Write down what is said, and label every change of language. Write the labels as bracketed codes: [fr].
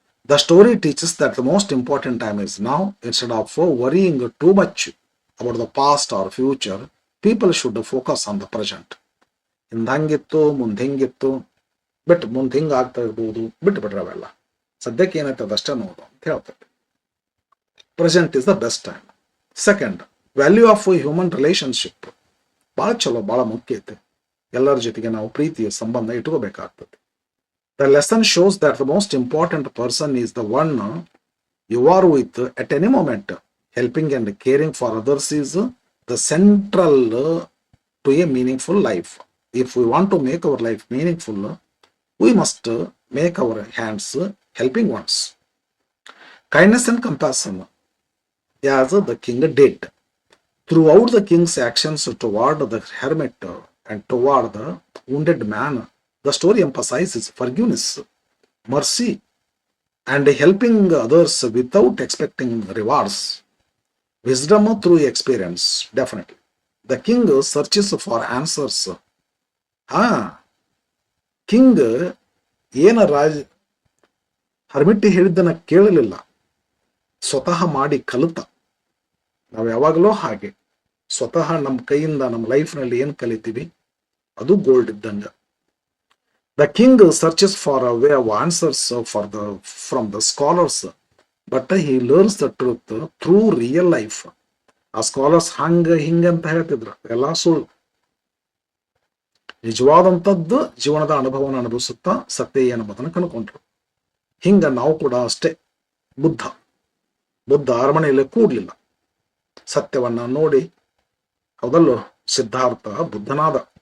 [en] The story teaches that the most important time is now. Instead of worrying too much about the past or future, people should focus on the present. [kn] ಹಿಂದಂಗಿತ್ತು, ಮುಂದೆ ಹಿಂಗಿತ್ತು, ಮುಂದೆ ಹಿಂಗೆ ಆಗ್ತಾ ಇರ್ಬೋದು, ಬಿಟ್ರೆ ಅವೆಲ್ಲ ಸದ್ಯಕ್ಕೆ ಏನಾಯ್ತದ ಅಷ್ಟೇ ನೋಡು ಅಂತ ಹೇಳ್ತದೆ. [en] Present is the best time. Second, value of human relationship. [kn] ಭಾಳ ಚಲೋ, ಭಾಳ ಮುಖ್ಯ ಐತೆ. ಎಲ್ಲರ ಜೊತೆಗೆ ನಾವು ಪ್ರೀತಿಯ ಸಂಬಂಧ ಇಟ್ಕೋಬೇಕಾಗ್ತದೆ. [en] The lesson shows that the most important person is the one you are with at any moment. Helping and caring for others is the central to a meaningful life. If we want to make our life meaningful, we must make our hands helping ones. Kindness and compassion, as the king did. Throughout the king's actions toward the hermit and toward the wounded man, the story emphasizes forgiveness, mercy, and helping others without expecting rewards. Wisdom through experience, definitely. The king searches for answers. [kn] King ಏನ ಹರ್ಮಿಟ್ಟಿ ಹೇಳಿದ್ದನ್ನ ಕೇಳಲಿಲ್ಲ, ಸ್ವತಃ ಮಾಡಿ ಕಲಿತ. ನಾವು ಯಾವಾಗಲೂ ಹಾಗೆ ಸ್ವತಃ ನಮ್ಮ ಕೈಯಿಂದ ನಮ್ಮ ಲೈಫ್ನಲ್ಲಿ ಏನು ಕಲಿತೀವಿ ಅದು ಗೋಲ್ಡ್ ಇದ್ದಂಗ. [en] The king searches for a way of answers from the scholars, but he learns the truth through real life. [kn] ಆ ಸ್ಕಾಲರ್ಸ್ ಹಿಂಗಂತ ಹೇಳ್ತಿದ್ರು, ಎಲ್ಲ ಸುಳ್ಳು. ನಿಜವಾದಂಥದ್ದು ಜೀವನದ ಅನುಭವನ ಅನುಭವಿಸುತ್ತಾ ಸತ್ಯ ಏನಂಬುದನ್ನು ಕನ್ಕೊಂಡ್ರು. ಹಿಂಗ ನಾವು ಕೂಡ ಅಷ್ಟೇ. ಬುದ್ಧ ಅರಮನೆಯಲ್ಲಿ ಕೂಡ್ಲಿಲ್ಲ, ಸತ್ಯವನ್ನ ನೋಡಿ, ಹೌದಲ್ಲೋ, ಸಿದ್ಧಾರ್ಥ ಬುದ್ಧನಾದ.